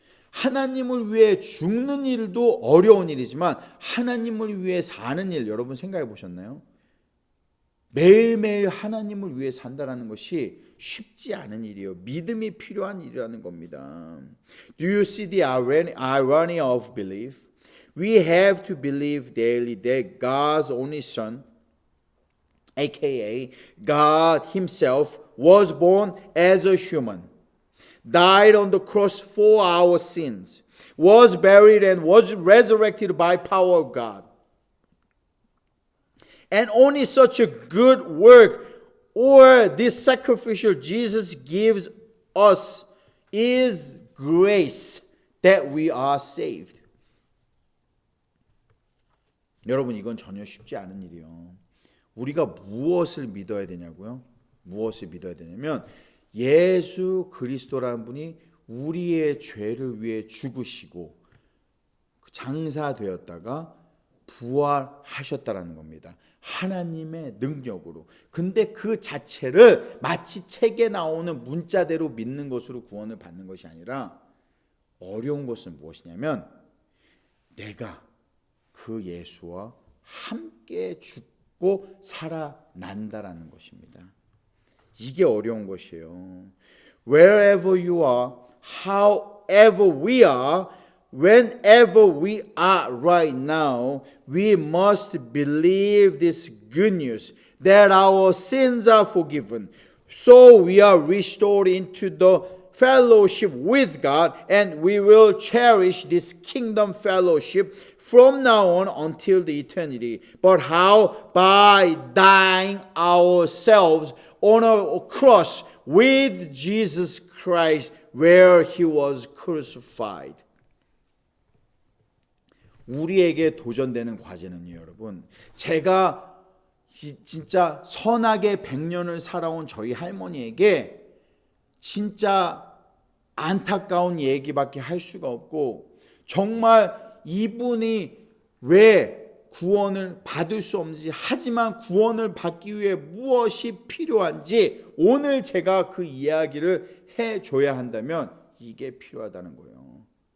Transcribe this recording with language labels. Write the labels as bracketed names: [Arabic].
[Korean] 하나님을 위해 죽는 일도 어려운 일이지만 하나님을 위해 사는 일, 여러분 생각해 보셨나요? 매일매일 하나님을 위해 산다는 것이 쉽지 않은 일이에요. 믿음이 필요한 일이라는 겁니다. [English] Do you see the irony of belief? We have to believe daily that God's only Son, aka God Himself, was born as a human, died on the cross for our sins, was buried and was resurrected by power of God. And only such a good work or this sacrificial Jesus gives us is grace that we are saved. [Korean] 여러분, 이건 전혀 쉽지 않은 일이에요. 우리가 무엇을 믿어야 되냐고요? 무엇을 믿어야 되냐면 예수 그리스도라는 분이 우리의 죄를 위해 죽으시고 장사되었다가 부활하셨다라는 겁니다. 하나님의 능력으로. 근데 그 자체를 마치 책에 나오는 문자대로 믿는 것으로 구원을 받는 것이 아니라 어려운 것은 무엇이냐면 내가 그 예수와 함께 죽고 살아난다라는 것입니다. 이게 어려운 것이에요. [English] Wherever you are, however we are, whenever we are right now, we must believe this good news that our sins are forgiven. So we are restored into the fellowship with God, and we will cherish this kingdom fellowship from now on until the eternity. But how? By dying ourselves on a cross with Jesus Christ where He was crucified. [Korean] 우리에게 도전되는 과제는요, 여러분, 제가 진짜 선하게 100년을 살아온 저희 할머니에게 진짜 안타까운 얘기밖에 할 수가 없고, 정말 이분이 왜 구원을 받을 수 없는지, 하지만 구원을 받기 위해 무엇이 필요한지 오늘 제가 그 이야기를 해줘야 한다면 이게 필요하다는 거예요.